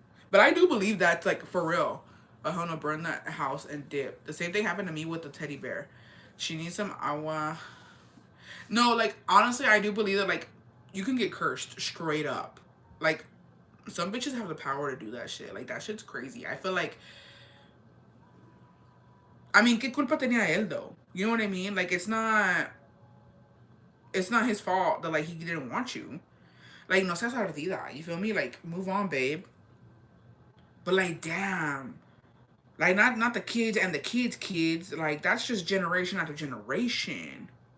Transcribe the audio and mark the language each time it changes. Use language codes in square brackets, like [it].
[en] But I do believe that's like for real. I'm gonna burn that house and dip. The same thing happened to me with the teddy bear. She needs some agua. No, like honestly, I do believe that like you can get cursed straight up. Like some bitches have the power to do that shit. Like that shit's crazy. I feel like, I mean, [es] ¿qué culpa tenía él [en] though? You know what I mean? Like it's not his fault that like he didn't want you. Like [es] no seas ardida. [en] You feel me? Like move on, babe. But like damn. Like not the kids and the kids' kids. Like that's just generation after generation.